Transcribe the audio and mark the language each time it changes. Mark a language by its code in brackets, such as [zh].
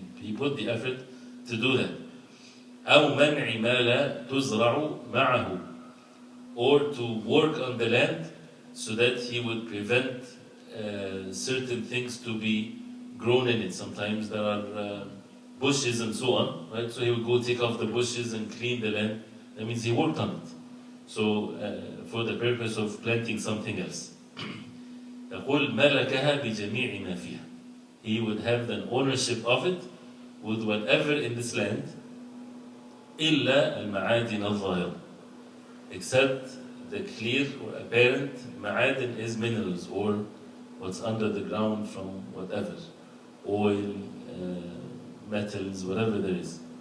[en] He put the effort to do that. [ar] أو منع ما لا تزرع معه, [en] or to work on the land so that he would prevent certain things to be grown in it. Sometimes there are bushes and so on, right? So he would go take off the bushes and clean the land. That means he worked on it. So for the purpose of planting something else. [ar] يقول ملكها بجميع ما فيها. [en] He would have the ownership of it with whatever in this land, [ar] إلا المعادن الظاهرة, [en] except the clear or apparent. معادن is minerals or what's under the ground from whatever, oil, metals, whatever there is.